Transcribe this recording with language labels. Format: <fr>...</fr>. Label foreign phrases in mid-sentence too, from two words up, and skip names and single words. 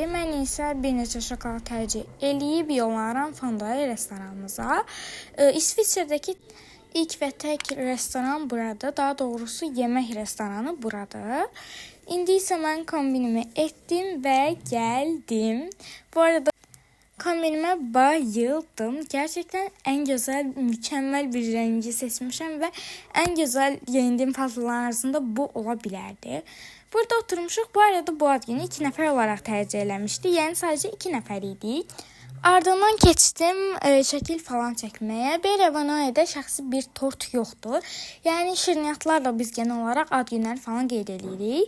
<az>Mən isə bir neçə şokolad tercih eləyib yollanıram Fondaya restoranımıza. İsviçrədəki ilk və tək restoran burada. Daha doğrusu yemək restoranı burada. İndi isə mən kombinimi etdim və gəldim. Bu arada kombinime bayıldım.</az> <tr>Gerçekten en güzel, mükemmel bir rengi seçmişim ve en güzel giyindiğim paltoların arasında bu olabilirdi.</tr> <az>Burada oturmuşuq. Bu arada bu ad günü 2 nəfər olaraq tercih eləmişdi. Yəni sadəcə 2 nəfər idik. Ardından keçdim şəkil falan çəkməyə. Berevanoya'da şəxsi bir tort yoxdur. Yəni şirniyyatlarla biz genel olaraq ad günləri falan qeyd edirik.</az>